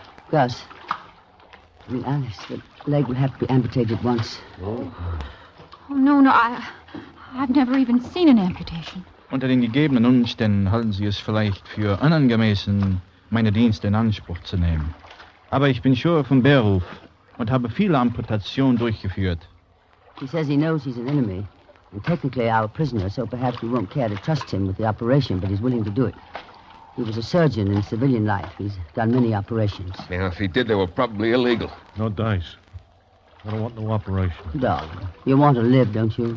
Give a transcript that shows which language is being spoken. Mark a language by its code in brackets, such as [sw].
[en] Gus, Alice, the leg will have to be amputated once. Oh, no, I've never even seen an amputation. [de] Unter den gegebenen Umständen halten Sie es vielleicht für unangemessen, meine Dienste in Anspruch zu nehmen. Aber ich bin Schur vom Beruf und habe viele Amputationen durchgeführt. [en] He says he knows he's an enemy, and technically our prisoner, so perhaps we won't care to trust him with the operation, but he's willing to do it. He was a surgeon in civilian life. He's done many operations. Now, if he did, they were probably illegal. No dice. I don't want no operation. Darling, you want to live, don't you?